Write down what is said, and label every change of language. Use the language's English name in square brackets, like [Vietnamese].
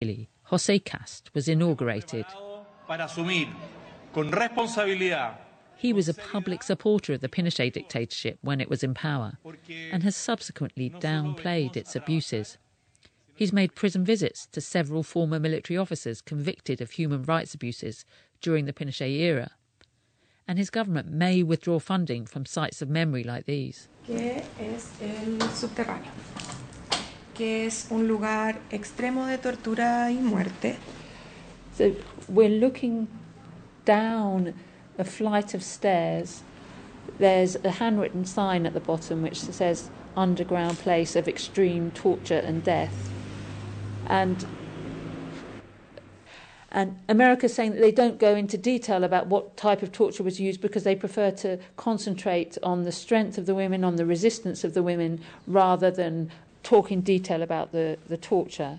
[English] Israeli, Jose Kast, was inaugurated. He was a public supporter of the Pinochet dictatorship when it was in power and has subsequently downplayed its abuses. He's made prison visits to several former military officers convicted of human rights abuses during the Pinochet era. And his government may withdraw funding from sites of memory like these. [Spanish] ¿Qué es el subterráneo? ¿Qué es un lugar extremo de tortura y muerte? [English] So we're looking down a flight of stairs. There's a handwritten sign at the bottom which says underground place of extreme torture and death. And America's saying that they don't go into detail about what type of torture was used because they prefer to concentrate on the strength of the women, on the resistance of the women, rather than talk in detail about the torture.